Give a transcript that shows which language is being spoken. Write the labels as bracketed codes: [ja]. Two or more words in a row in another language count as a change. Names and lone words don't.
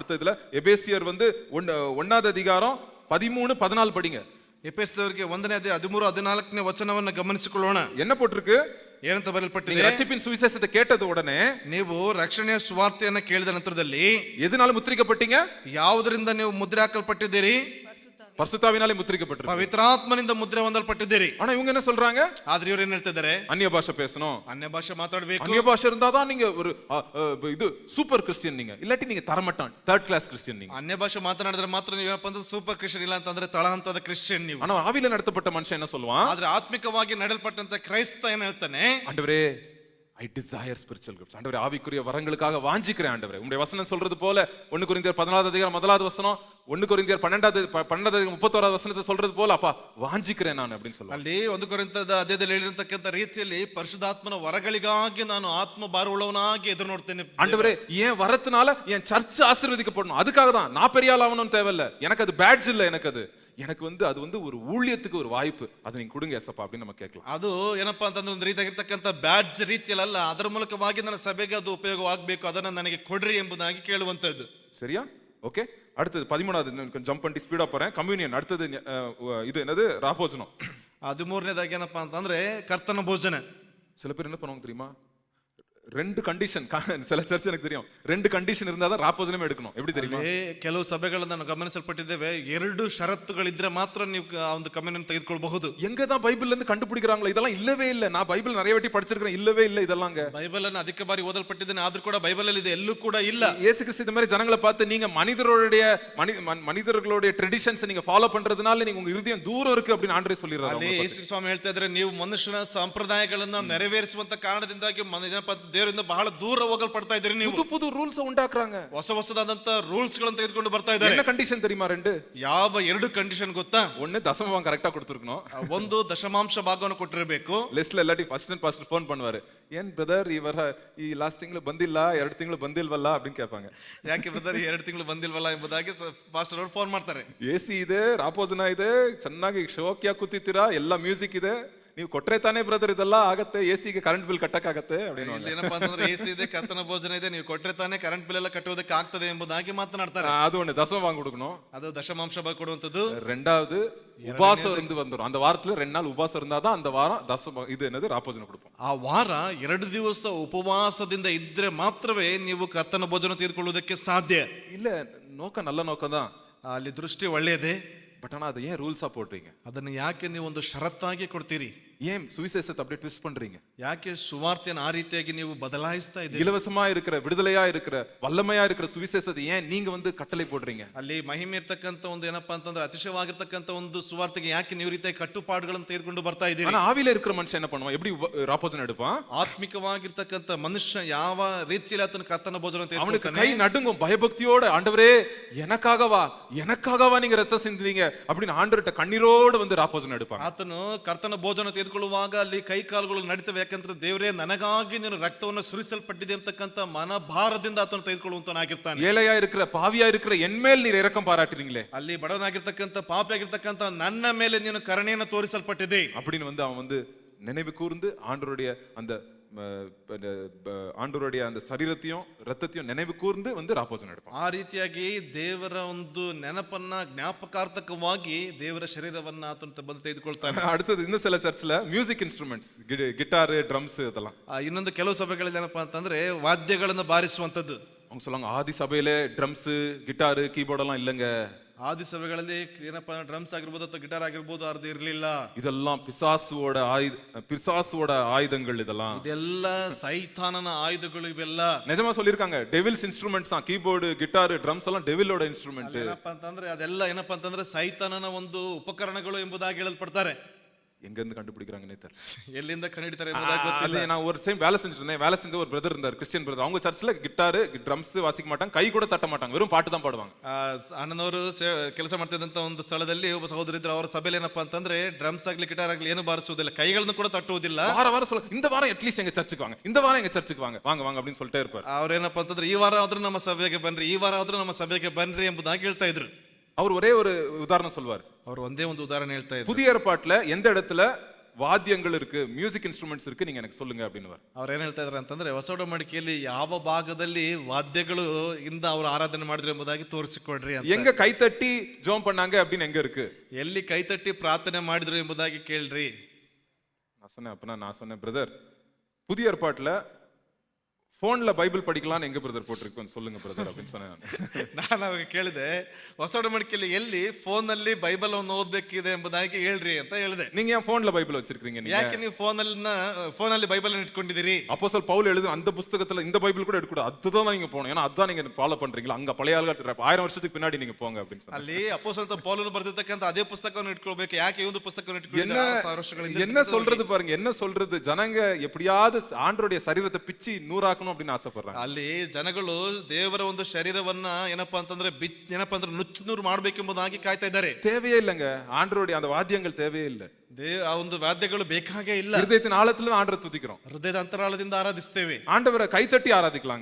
[ta] அடுத்த இதுல எபேசியர் வந்து 1வது அதிகாரம் 13-14 படிங்க. [kn] ಎಫೆಸದವರಿಗೆ 1ನೇ ಅಧ್ಯಾಯ 13-14ನೇ ವಚನವನ್ನು ಗಮನಿಸಿಕೊಳ್ಳೋಣ. [ta] என்ன போட்டிருக்கு? [kn] ಏನಂತ ಬರೆಯಲ್ಪಟ್ಟಿದೆ? [ta] நீங்க ரட்சிப்பின் சுவிசேஷத்தை கேட்டது உடனே, [kn] ನೀವು ರಕ್ಷಣೆಯ ಸುವಾರ್ತೆಯನ್ನು ಕೇಳಿದ ನಂತರದಲ್ಲಿ [ta] எதனால முத்திரிக்கப்பட்டீங்க? [kn] ಯಾವುದರಿಂದ ನೀವು ಮುದ್ರೆ ಹಾಕಲ್ಪಟ್ಟಿದ್ದೀರಿ? [ta] பரிசுத்தாவினாலே முத்திரிக்கப்பட்டிருக்கு, [kn] ಪವಿತ್ರಾತ್ಮನಿಂದ ಮುದ್ರೆ ಹೊಂದಲ್ಪಟ್ಟಿದ್ದೀರಿ. [ta] ஆனா இவங்க என்ன சொல்றாங்க? [kn] ಆದ್ರೆ ಇವರು ಏನ್ ಹೇಳ್ತಿದ್ದಾರೆ? [ta] அந்நிய பாஷை பேசணும், [kn] ಅನ್ಯ ಭಾಷೆ ಮಾತಾಡಬೇಕು, [ta] அந்நிய பாஷை இருந்தாதான் நீங்க ஒரு இது [en] super Christian, [ta] நீங்க இல்லாட்டி நீங்க தரமாட்டான் [en] third class Christian [ta] நீங்க. [kn] ಅನ್ಯ ಭಾಷೆ ಮಾತನಾಡಿದ್ರೆ ಮಾತ್ರ ನೀವು ಏನಪ್ಪ ಅಂದ್ರೆ [en] super Christian, [kn] ಇಲ್ಲ ಅಂತಂದ್ರೆ ತಳ ಹಂತದ ಕ್ರಿಶ್ಚಿಯನ್ ನೀವು. [ta] ஆனா ஆவியில நடத்தப்பட்ட மனுஷன் என்ன சொல்லுவான்? [kn] ಆದ್ರೆ ಆತ್ಮಿಕವಾಗಿ ನಡೆಯಲ್ಪಟ್ಟಂತ ಕ್ರೈಸ್ತ ಏನ್ ಹೇಳ್ತಾನೆ? [ta] ஆண்டவரே [en] I desire spiritual gifts. [ta] ஆண்டவரே ஆவிக்குரிய வரங்களுக்காக வாஞ்சிக்கிறேன் ஆண்டவரே. உங்களுடைய வசனம் சொல்றது போல 1 கொரிந்தியர் 14வது அதிகாரம் 1வது வசனம், 1 கொரிந்தியர் 12வது 31வது வசனத்தை சொல்றது போல அப்பா வாஞ்சிக்கிறேன் நான் அப்படின்னு சொல்லுவாங்க. [kn] ಅಲ್ಲಿ 1 ಕೊರಿಂಥದ ಅಧ್ಯಾಯದಲ್ಲಿ ಹೇಳಿರ್ತಕ್ಕಂಥ ರೀತಿಯಲ್ಲಿ ಪರಿಶುದ್ಧಾತ್ಮನ ವರಗಳಿಗಾಗಿ ನಾನು ಆತ್ಮ ಭಾರವುಳ್ಳವನಾಗಿ ಎದುರು ನೋಡ್ತೇನೆ. [ta] ஆண்டவரே என் வரத்தினால என் சர்ச் ஆசீர்வதிக்கப்படணும், அதுக்காக தான். நான் பெரிய ஆள் ஆகணும்னு தேவையில்ல, எனக்கு அது பேட்ஜ் இல்ல, எனக்கு வந்து அது வந்து ஒரு ஊழியத்துக்கு ஒரு வாய்ப்பு, அதை நீங்க கொடுங்க ஏசப்பா அப்படின்னு நம்ம கேட்கலாம். [kn] ಅದು ಏನಪ್ಪಾ ಅಂತಂದ್ರೆ ಒಂದು ರೀತಿಯಾಗಿರ್ತಕ್ಕಂಥ ಬ್ಯಾಡ್ಜ್ ರೀತಿಯಲ್ಲ, ಅದರ ಮೂಲಕವಾಗಿ ನನ್ನ ಸಭೆಗೆ ಅದು ಉಪಯೋಗವಾಗಬೇಕು, ಅದನ್ನ ನನಗೆ ಕೊಡ್ರಿ ಎಂಬುದಾಗಿ ಕೇಳುವಂತದ್ದು. [ta] சரியா? ஓகே, அடுத்தது 13வது ஜம்ப் பண்ணி ஸ்பீடா போறேன். கம்யூனியன் அடுத்தது இது என்னது? ராபோஜனம். [kn] 13ನೇದಾಗಿ ಏನಪ್ಪಾ ಅಂತಂದ್ರೆ ಕರ್ತನ ಭೋಜನ. [ta] சில பேர் என்ன பண்ணுவாங்க தெரியுமா? 2 கண்டிஷன், சில சர்ச் எனக்கு தெரியும் 2 கண்டிஷன் இருந்தாதான் ராப்போஜனமே எடுக்கணும். எப்படி தெரியுமா? [kn] ಕೆಲವು ಸಭೆಗಳನ್ನು ನಾವು ಗಮನಿಸಲ್ಪಟ್ಟಿದ್ದೇವೆ, 2 ಷರತ್ತುಗಳಿದ್ರೆ ಮಾತ್ರ ನೀವು ಆ ಒಂದು ಕಮ್ಯುನಿಯನ್ ತೆಗೆದುಕೊಳ್ಳಬಹುದು. [ta] எங்க தான் பைபிள்ல இருந்து கண்டுபிடிக்கிறாங்களோ இதெல்லாம் இல்லவே இல்ல. நான் பைபிள் நிறைய வாட்டி படிச்சிருக்கேன், இல்லவே இல்ல இதெல்லாம். [kn] ಬೈಬಲ್ ಅನ್ನು ಅಧಿಕ ಬಾರಿ ಓದಲ್ಪಟ್ಟಿದ್ದೇನೆ, ಆದ್ರೂ ಕೂಡ ಬೈಬಲ್ ಅಲ್ಲಿ ಇದೆ, ಎಲ್ಲೂ ಕೂಡ ಇಲ್ಲ. [ta] இயேசு கிறிஸ்து இந்த மாதிரி ஜனங்களை பார்த்து நீங்க மனிதர்களுடைய ட்ரெடிஷன்ஸ் நீங்க ஃபாலோ பண்றதுனால நீங்க உங்க இருதயம் தூரம் இருக்கு அப்படின்னு ஆண்டவரே சொல்லிடுறாரு. [kn] ಅಲ್ಲಿ ಯೇಸು ಸ್ವಾಮಿ ಹೇಳ್ತಾ ಇದ್ದಾರೆ, ನೀವು ಮನುಷ್ಯನ ಸಂಪ್ರದಾಯಗಳನ್ನ ನೆರವೇರಿಸುವಂತ ಕಾರಣದಿಂದಾಗಿ ದೇವರಿಂದ ಬಹಳ ದೂರ ಹೋಗಲ್ಪಡ್ತಾ ಇದ್ದೀರಿ. ನೀವು [ta] புது புது ரூல்ஸ் உண்டாக்குறாங்க, [kn] ಹೊಸದಾದಂತ ರೂಲ್ಸ್ ಗಳನ್ನು ತೆಗೆದುಕೊಂಡು ಬರ್ತಾ ಇದ್ದಾರೆ. [ta] என்ன கண்டிஷன் தெரியுமா? 2 [kn] ಯಾವ 2 ಕಂಡೀಷನ್ ಗೊತ್ತಾ? [ta] 1 தசமபாகம் கரெக்ட்டா கொடுத்திருக்கணும், [kn] 1 ದಶಮಾಂಶ ಭಾಗವನ್ನು ಕೊಟ್ಟಿರಬೇಕು. [ta] ಲಿಸ್ಟ್ல எல்லாட்டி பாஸ்டர் ஃபோன் பண்ணுவாரு, [kn] ಏನ್ ಬ್ರದರ್ ಈ ಲಾಸ್ಟ್ ತಿಂಗಳು ಬಂದಿಲ್ಲ, 2 ತಿಂಗಳು ಬಂದಿಲ್ವಲ್ಲ [ta] அப்படின்னு கேட்பாங்க. [kn] ಯಾಕೆ ಬ್ರದರ್ 2 ತಿಂಗಳು ಬಂದಿಲ್ವಲ್ಲ ಎಂಬುದಾಗಿ ಪಾಸ್ಟರ್ ಅವರು ಫೋನ್ ಮಾಡ್ತಾರೆ. ಎಸಿ ಇದೆ, ರಾಪೋಜನ ಇದೆ, ಚೆನ್ನಾಗಿ ಶೋಕಿಯಾಗಿ ಕೂತಿದ್ದೀರಾ, ಎಲ್ಲ ಮ್ಯೂಸಿಕ್ ಇದೆ, ನೀವು ಕೊಟ್ರೆ ತಾನೇ ಬ್ರದರ್ ಇದೆಲ್ಲ ಆಗತ್ತೆ, ಎಸಿಗೆ [en] current bill [kn] ಕಟ್ಟಕ್ಕಾಗತ್ತೆ அப்படின்னு. ಏನಪ್ಪಾ ಅಂತಂದ್ರೆ ಎಸಿ ಇದೆ, ಕರ್ತನ ಭೋಜನ ಇದೆ, ನೀವು ಕೊಟ್ರೆ ತಾನೇ [en] current bill [kn] ಎಲ್ಲ ಕಟ್ಟುವುದಕ್ಕೆ ಆಗ್ತದೆ ಎಂಬುದಾಗಿ ಮಾತನಾಡ್ತಾರೆ. [ta] அது ஒண்ணு தசமபாகம் கொடுக்கணும், [kn] ಅದು ದಶಮಾಂಶ ಭಾಗ ಕೊಡುವಂತದ್ದು. [ta] 2வது உபாசம் இருந்து வந்துரும், அந்த வாரத்துல 2 நாள் உபாசம் இருந்தாதான் அந்த வாரம் இது என்னது ராப்போஜனம் கொடுப்போம். [kn] ಆ ವಾರ 2 ದಿವಸ ಉಪವಾಸದಿಂದ ಇದ್ರೆ ಮಾತ್ರವೇ ನೀವು ಕರ್ತನ ಭೋಜನ ತೆಗೆದುಕೊಳ್ಳುವುದಕ್ಕೆ ಸಾಧ್ಯ. [ta] இல்ல நோக்கம் நல்ல நோக்கம் தான், [kn] ಅಲ್ಲಿ ದೃಷ್ಟಿ ಒಳ್ಳೆಯದೇ, [ta] பட் ஆனா அதை ஏன் ரூல்ஸா போடுறீங்க? [kn] ಅದನ್ನು ಯಾಕೆ ನೀವು ಒಂದು ಷರತ್ತಾಗಿ ಕೊಡ್ತೀರಿ? [ta] ஏன் சுவிசேஷத்தை அப்படியே ட்விஸ்ட் பண்றீங்க? [kn] ಯಾಕೆ ಸುವಾರ್ತೆಯನ್ನು ಆ ರೀತಿಯಾಗಿ ನೀವು ಬದಲಾಯಿಸ್ತಾ ಇದ್ದೀರಿ? [ta] இலவசமா இருக்கிற, விடுதலையா இருக்கிற, வல்லமையா இருக்கிற சுவிசேஷத்தை ஏன் நீங்க வந்து கட்டளை போடுறீங்க? [kn] ಅಲ್ಲಿ ಮಹಿಮೆ ಇರ್ತಕ್ಕಂಥ ಒಂದು ಏನಪ್ಪಾ ಅಂತಂದ್ರೆ ಅತಿಶಯವಾಗಿರ್ತಕ್ಕಂಥ ಒಂದು ಸುವಾರ್ತೆಗೆ ಯಾಕೆ ನೀವು ರೀತಿಯ ಕಟ್ಟುಪಾಡುಗಳನ್ನು ತೆಗೆದುಕೊಂಡು ಬರ್ತಾ ಇದ್ದೀರಿ? [ta] ஆனா ஆவியில இருக்கிற மனுஷன் என்ன பண்ணுவான்? எப்படி ராப்போஜனம் எடுப்பான்? [kn] ಆತ್ಮಿಕವಾಗಿರ್ತಕ್ಕಂಥ ಮನುಷ್ಯ ಯಾವ ರೀತಿಯಲ್ಲಿ ಆತನ ಕರ್ತನ ಭೋಜನ [ta] அவனுக்கு கை நடுங்கும், பயபக்தியோட, ஆண்டவரே எனக்காகவா நீங்க ரத்தம் சிந்துவீங்க அப்படின்னு ஆண்டவர்ட்ட கண்ணீரோடு வந்து ராப்போஜனம் எடுப்பான். [kn] ಆತನು ಕರ್ತನ ಭೋಜನ ತೆಗೆದುಕೊಳ್ಳುವಾಗ ಅಲ್ಲಿ ಕೈ ಕಾಲುಗಳು ನಡೀತವೆ. ಯಾಕಂದ್ರೆ ದೇವರೇ ನನಗಾಗಿ ನೀನು ರಕ್ತವನ್ನು ಸುರಿಸಲ್ಪಟ್ಟಿದೆ ಅಂತಕ್ಕಂಥ ಮನಭಾರದಿಂದ ಆತನು ತೆಗೆದುಕೊಳ್ಳುವಂತನಾಗಿರ್ತಾನೆ. [ta] ஏழையா இருக்கிற, பாவியா இருக்கிற என்மேல் நீர் இரக்கம் பாராட்டுறீங்களே, [kn] ಅಲ್ಲಿ ಬಡವನಾಗಿರ್ತಕ್ಕಂಥ ಪಾಪಿಯಾಗಿರ್ತಕ್ಕಂಥ ನನ್ನ ಮೇಲೆ ನೀನು ಕರುಣೆಯನ್ನು ತೋರಿಸಲ್ಪಟ್ಟಿದೆ [ta] அப்படின்னு வந்து அவன் வந்து நினைவு கூர்ந்து ஆண்டவருடைய அந்த சரீரத்தையும் ரத்தத்தையும் நினைவு கூர்ந்து வந்து ராப்போஜனம் எடுப்பான். [kn] ಆ ರೀತಿಯಾಗಿ ದೇವರ ಒಂದು ನೆನಪನ್ನ ಜ್ಞಾಪಕಾರ್ಥಕವಾಗಿ ದೇವರ ಶರೀರವನ್ನ ಆತನ ಬಂದು ತೆಗೆದುಕೊಳ್ತಾನೆ. [ta] அடுத்தது இன்னும் சில சர்ச்ல [en] music instruments, [ta] கிட்டார், ட்ரம்ஸ் இதெல்லாம். [kn] ಇನ್ನೊಂದು ಕೆಲವು ಸಭೆಗಳಲ್ಲಿ ಏನಪ್ಪಾ ಅಂತಂದ್ರೆ ವಾದ್ಯಗಳನ್ನು ಬಾರಿಸುವಂತದ್ದು. [ta] அவங்க சொல்லுவாங்க, ஆதி சபையில ட்ரம்ஸ், கிட்டாரு, கீபோர்ட் எல்லாம் இல்லங்க. [kn] ಆದಿ ಸಭೆಗಳಲ್ಲಿ ಏನಪ್ಪಾ ಡ್ರಮ್ಸ್ ಆಗಿರ್ಬೋದು ಅಥವಾ ಗಿಟಾರ್ ಆಗಿರ್ಬೋದು ಅದು ಇರ್ಲಿಲ್ಲ. [ta] இதெல்லாம் பிசாசுவோட ஆயுதங்கள். [kn] ಇದೆಲ್ಲ ಸೈತಾನನ ಆಯುಧಗಳು ಇವೆಲ್ಲ. [ta] நிஜமா சொல்லிருக்காங்க, [en] devil's instruments [ta] தான் கீபோர்டு, கிட்டார், ட்ரம்ஸ் எல்லாம் டெவிலோட இன்ஸ்ட்ருமெண்ட். [kn] ಏನಪ್ಪಾ ಅಂತಂದ್ರೆ ಅದೆಲ್ಲ ಏನಪ್ಪಾ ಅಂತಂದ್ರೆ ಸೈತಾನನ ಒಂದು ಉಪಕರಣಗಳು ಎಂಬುದಾಗಿ ಹೇಳಲ್ಪಡ್ತಾರೆ. [ta] எங்க இருந்து கண்டுபிடிக்கிறாங்கன்னே தெரியல, [kn] ಎಲ್ಲಿಂದ ಕಂಡುಹಿಡಿತಾರೆ [ta] நான் ஒரு டைம் வேலை செஞ்சுட்டு இருந்தேன். வேலை செஞ்ச ஒரு பிரதர் இருந்தார், [en] Christian brother. [ta] அவங்க சர்ச்ல கிட்டாரு, ட்ரம்ஸ் வாசிக்க மாட்டாங்க, கை கூட தட்ட மாட்டாங்க, வெறும் பாட்டு தான் பாடுவாங்க. [kn] ಅಣ್ಣನವರು ಕೆಲಸ ಮಾಡ್ತಿದ್ದಂತ ಒಂದು ಸ್ಥಳದಲ್ಲಿ ಒಬ್ಬ ಸಹೋದರಿ ಇದ್ರು. ಅವರ ಸಭೆಯಲ್ಲಿ ಏನಪ್ಪಾ ಅಂತಂದ್ರೆ ಡ್ರಮ್ಸ್ ಆಗ್ಲಿ ಗಿಟಾರ್ ಆಗ್ಲಿ ಏನು ಬಾರಿಸುವುದಿಲ್ಲ, ಕೈಗಳನ್ನು ಕೂಡ ತಟ್ಟುವುದಿಲ್ಲ. [ta] வாரம் சொல்ல, இந்த வாரம் அட்லீஸ்ட் எங்க சர்ச்சுக்கு வாங்க, இந்த வாரம் எங்க சர்ச்சுக்கு வாங்க, வாங்க வாங்க அப்படின்னு சொல்லிட்டே இருப்பார். [kn] ಅವ್ರೇನಪ್ಪಾ ಅಂತಂದ್ರೆ ಈ ವಾರ ಆದ್ರೂ ನಮ್ಮ ಸಭೆಗೆ ಬನ್ರಿ, ಈ ವಾರ ಆದ್ರೂ ನಮ್ಮ ಸಭೆಗೆ ಬನ್ರಿ ಎಂಬುದಾಗಿ ಹೇಳ್ತಾ ಇದ್ರು. [ta] அவர் ஒரே ஒரு உதாரணம் சொல்வார். [kn] ಅವ್ರು ಒಂದೇ ಒಂದು ಉದಾಹರಣೆ ಹೇಳ್ತಾ ಇದ್ರು. [ta] புதிய ஏற்பாட்டுல எந்த இடத்துல வாத்தியங்கள் இருக்கு, [en] music instruments [ta] இருக்கு, நீங்க எனக்கு சொல்லுங்க அப்படின்னு. [kn] ಅವ್ರು ಏನ್ ಹೇಳ್ತಾ ಇದ್ರು ಅಂತಂದ್ರೆ ಹೊಸ ಒಡಂಬಡಿಕೆಯಲ್ಲಿ ಯಾವ ಭಾಗದಲ್ಲಿ ವಾದ್ಯಗಳು ಇಂದ ಅವರು ಆರಾಧನೆ ಮಾಡಿದ್ರು ಎಂಬುದಾಗಿ ತೋರಿಸಿಕೊಡ್ರಿ ಅಂತ. [ta] எங்க கைத்தட்டி ஜெபம் பண்ணாங்க அப்படின்னு எங்க இருக்கு? [kn] ಎಲ್ಲಿ ಕೈತಟ್ಟಿ ಪ್ರಾರ್ಥನೆ ಮಾಡಿದ್ರು ಎಂಬುದಾಗಿ ಕೇಳ್ರಿ. [ta] நான் சொன்னேன் பிரதர், புதிய ஏற்பாட்டுல போன்ல பைபிள் படிக்கலாம்னு எங்க பிரதர் போட்டிருக்கு சொல்லுங்க பிரதர் அப்படின்னு சொன்னேன். [kn] ನಾನು ಅವಾಗ ಕೇಳಿದೆ, ಹೊಸ ಒಡಂಬಡಿಕೆಯಲ್ಲಿ ಎಲ್ಲಿ ಫೋನ್ ನಲ್ಲಿ ಬೈಬಲ್ ಅನ್ನು ಓದಬೇಕಿದೆ ಎಂಬುದಾಗಿ ಹೇಳ್ರಿ ಅಂತ ಹೇಳಿದೆ. [ta] நீங்க ஏன் போன்ல பைபிள் வச்சிருக்கீங்க? [kn] ಯಾಕೆ ನೀವು ಫೋನ್ ಅಲ್ಲಿ ಬೈಬಲ್ ಅನ್ನು ಇಟ್ಕೊಂಡಿದ್ದೀರಿ? [ta] அப்போஸ்தலர் பவுல் எழுது அந்த புத்தகத்துல இந்த பைபிள் கூட எடுக்கக்கூடாது, அதுதான் நீங்க போகணும், ஏன்னா அதான் நீங்க ஃபாலோ பண்றீங்களா, அங்க பழைய ஆளுகள் 1000 வருஷத்துக்கு பின்னாடி நீங்க போங்க அப்படின்னு சொன்னாங்க. [kn] ಅಲ್ಲಿ ಅಪೊಸ್ತಲ ಪೌಲನು ಬರೆದಿರ್ತಕ್ಕಂಥ ಅದೇ ಪುಸ್ತಕವನ್ನು ಇಟ್ಕೊಳ್ಬೇಕು. ಯಾಕೆ ಈ ಒಂದು ಪುಸ್ತಕವನ್ನು ಇಟ್ಕೊಂಡಿದ್ದೀರಿ? [ta] என்ன சொல்றது பாருங்க, என்ன சொல்றது, ஜனங்க எப்படியாவது ஆண்டவருடைய சரீரத்தை பிச்சி நூறாக்கணும் அப்படின்னு ஆசைப்படுறாங்க. [kn] ಅಲ್ಲಿ ಜನಗಳು ದೇವರ ಒಂದು ಶರೀರವನ್ನ ಏನಪ್ಪಾ ಅಂತಂದ್ರೆ ನುಚ್ಚು ನೂರು ಮಾಡ್ಬೇಕೆಂಬುದಾಗಿ ಕಾಯ್ತಾ ಇದ್ದಾರೆ. [ta] தேவையே இல்லைங்க, ஆண்டவருடைய அந்த வாத்தியங்கள் தேவையே இல்லை. [kn] ಆ ಒಂದು ವಾದ್ಯಗಳು ಬೇಕಾಗೇ ಇಲ್ಲ. [ta] ஹிருதயத்தின் ஆழத்துல ஆண்டவரை துதிக்கிறோம், [kn] ಹೃದಯದ ಅಂತರಾಳದಿಂದ ಆರಾಧಿಸ್ತೇವೆ. [ta] ஆண்டவரை கைத்தட்டி ஆராதிக்கலாங்க,